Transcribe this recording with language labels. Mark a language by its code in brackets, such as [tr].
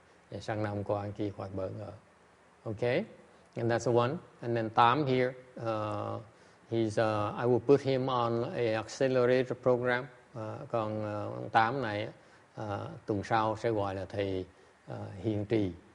[vi] Để sang năm qua anh kia khỏi bỡ ngỡ. [en] Okay, and that's the one. And then Tam here, I will put him on a accelerator program. [vi] Còn ông Tám này tuần sau sẽ gọi là thầy hiền trì.